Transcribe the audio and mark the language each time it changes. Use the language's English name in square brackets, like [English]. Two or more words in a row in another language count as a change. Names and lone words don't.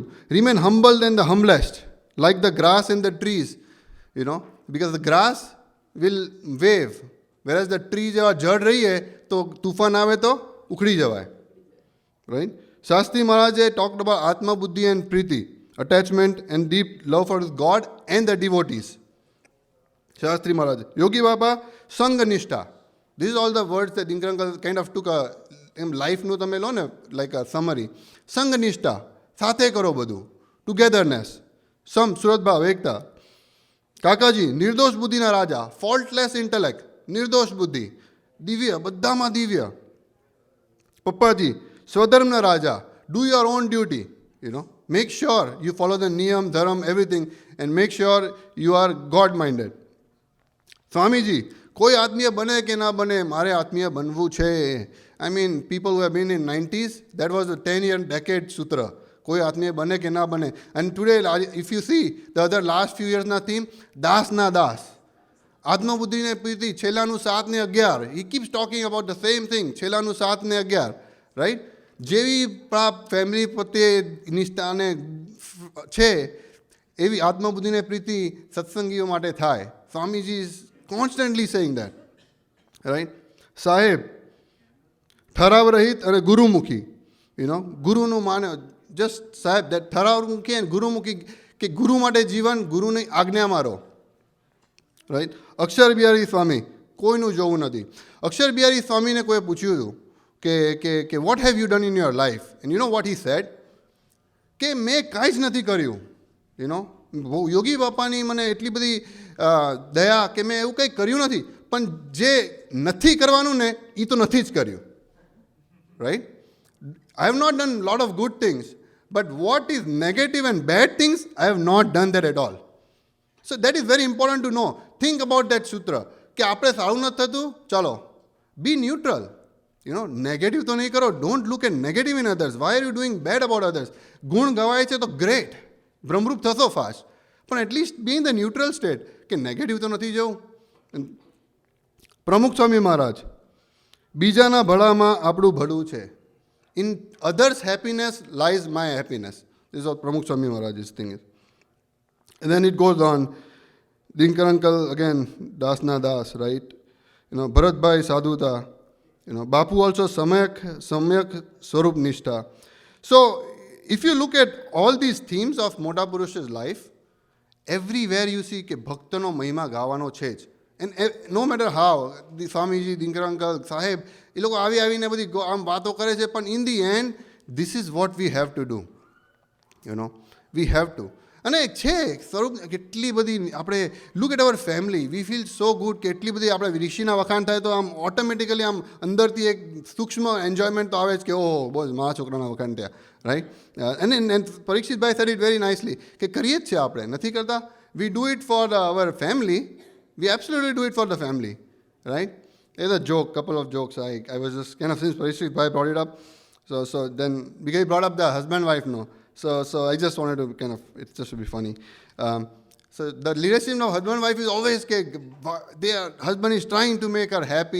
[English] Remain humble than the humblest, like the grass and the trees, because the grass will wave, whereas the tree [Gujarati] જેવા જડ રહીએ તો તૂફાન આવે તો ઉખડી જવાય. [English] Right? શાસ્ત્રી મહારાજે talked about [Gujarati] આત્મા બુદ્ધિ [English] and પ્રીતિ, attachment and deep love for God and the devotees. Shastri Maharaj. Yogi Baba, Sanganishta. These are all the words that Dinkar Uncle kind of took a life [Gujarati] nu તમે લો ને [English] like a summary. Sanganishta, [Gujarati] સાથે કરો બધું. Togetherness. સુરત ભાવ એકતા. કાકાજી નિર્દોષ બુદ્ધિના રાજા, [English] faultless intellect, [Gujarati] નિર્દોષ બુદ્ધિ, દિવ્ય, બધામાં દિવ્ય. પપ્પાજી સ્વધર્મના રાજા, [English] do your own duty, make sure you follow the niyam, dharam, everything, and make sure you are God-minded. [Gujarati] સ્વામીજી કોઈ આત્મીય બને કે ના બને, મારે આત્મીય બનવું છે. [English] I mean, people who have been in 90s, that was a 10-year decade sutra. [Gujarati] કોઈ આત્મીય બને કે ના બને. [English] And today, if you see the other last few years na theme, [Gujarati] દાસ ના દાસ, આત્મબુદ્ધિ ને પ્રીતિ, છેલ્લાનું 7 ને 11. [English] He keeps talking about the same thing, [Gujarati] છેલ્લાનું 7 ને 11, right? જેવી ફેમિલી પ્રત્યે નિષ્ઠા ને છે એવી આત્મબુદ્ધિ ને પ્રીતિ સત્સંગીઓ માટે થાય. [English] સ્વામીજી is constantly saying that, right? [Gujarati] સાહેબ ઠરાવ રહિત અને ગુરુમુખી, ગુરુનું માને જસ્ટ સાહેબ that ઠરાવમુખી અને ગુરુમુખી કે ગુરુ માટે જીવન, ગુરુની આજ્ઞા મારો. રાઈટ. અક્ષર બિહારી સ્વામી કોઈનું જોવું નથી. અક્ષર બિહારી સ્વામીને કોઈએ પૂછ્યું હતું કે [English] what have you done in your life, and you know what he said [Gujarati] કે મેં કાંઈ જ નથી કર્યું. યોગી બાપાની મને એટલી બધી દયા કે મેં એવું કંઈ કર્યું નથી, પણ જે નથી કરવાનું ને એ તો નથી જ કર્યું. રાઈટ. [English] I have not done a lot of good things, but what is negative and bad things, I have not done that at all. So that is very important to know. Think about that sutra. [Gujarati] કે આપણે સારું નથી થતું, ચાલો [English] be neutral. [Gujarati] નેગેટિવ તો નહીં કરો. [English] Don't look at negative in others. Why are you doing bad about others? [Gujarati] ગુણ ગવાય છે તો great, બ્રહ્મરૂપ થશો ફાસ્ટ, પણ [English] at least be in the neutral state [Gujarati] કે નેગેટિવ તો નથી જવું. પ્રમુખ સ્વામી મહારાજ બીજાના ભલામાં આપણું ભલું છે. [English] In others' happiness lies my happiness. This is what Pramukh Swami Maharaj's thing is. And then it goes on. Dinkar Uncle, again, Das na Das, right? Bharat Bhai Sadhuta. Bapu also Samyak Swarup Nishta. So, if you look at all these themes of Mota Purusha's life, everywhere you see [Gujarati] કે ભક્તનો મહિમા ગાવાનો છે જ. [English] And no matter how, the Swamiji, Dinkar Uncle, Sahib, [Gujarati] એ લોકો આવીને બધી આમ વાતો કરે છે, પણ [English] in the end, this is what we have to do. We have to. [Gujarati] અને છે સ્વરૂપ કેટલી બધી આપણે [English] look at our family, we feel so good [Gujarati] કે એટલી બધી આપણે ઋષિના વખાણ થાય તો આમ ઓટોમેટિકલી આમ અંદરથી એક સૂક્ષ્મ એન્જોયમેન્ટ તો આવે જ કે ઓહો બસ મારા છોકરાના વખાણ થયા. રાઈટ. અને પરીક્ષિતભાઈ [English] said it very nicely [Gujarati] કે કરીએ જ છે આપણે, નથી કરતા. [English] We do it for our family. We absolutely do it for the family, right? There's a joke, couple of jokes. I was just kind of, since Parishit Bhai brought it up, so then because he brought up the husband-wife, no. So I just wanted to kind of, it's just to be funny. So the relationship of husband-wife is always, their husband is trying to make her happy.